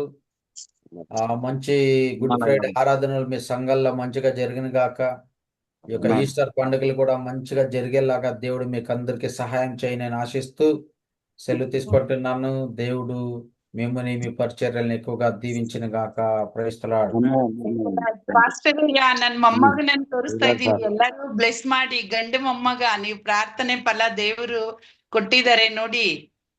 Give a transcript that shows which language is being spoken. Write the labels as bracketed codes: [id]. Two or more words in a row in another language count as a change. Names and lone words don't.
[te] మంచి గుడ్ ఫ్రైడే ఆరాధనలు మీ సంఘాల్లో మంచిగా జరిగిన గాక. ఈ యొక్క ఈస్టర్ పండుగలు కూడా మంచిగా జరిగేలాగా దేవుడు మీకు అందరికి సహాయం చేయని ఆశిస్తూ సెలవు తీసుకుంటున్నాను. దేవుడు మిమ్మల్ని మీ పరిచర్యలను ఎక్కువగా దీవించిన గాక. [en] praise the Lord. [kn] ಪಾಸ್ಟರ್ ನನ್ನ ಮೊಮ್ಮಗ ನನ್ ತೋರಿಸ್ತಾ ಇದೀವಿ. ಎಲ್ಲರೂ ಬ್ಲೆಸ್ ಮಾಡಿ ಗಂಡು ಮೊಮ್ಮಗ ನೀವು ಪ್ರಾರ್ಥನೆ ಫಲ ದೇವರು ಕೊಟ್ಟಿದ್ದಾರೆ ನೋಡಿ.